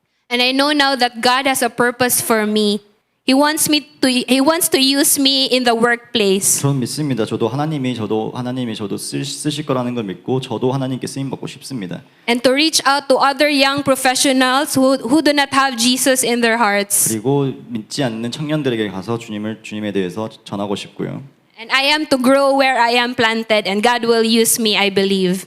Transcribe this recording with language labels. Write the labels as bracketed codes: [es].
[en] And I know now that God has a purpose for me. He wants to use me in the workplace. [ko] 저는 믿습니다. 하나님이 저도 쓰실 거라는 걸 믿고 저도 하나님께 쓰임 받고 싶습니다. [en] And to reach out to other young professionals who do not have Jesus in their hearts. [ko] 그리고 믿지 않는 청년들에게 가서 주님에 대해서 전하고 싶고요. [en] And I am to grow where I am planted, and God will use me, I believe.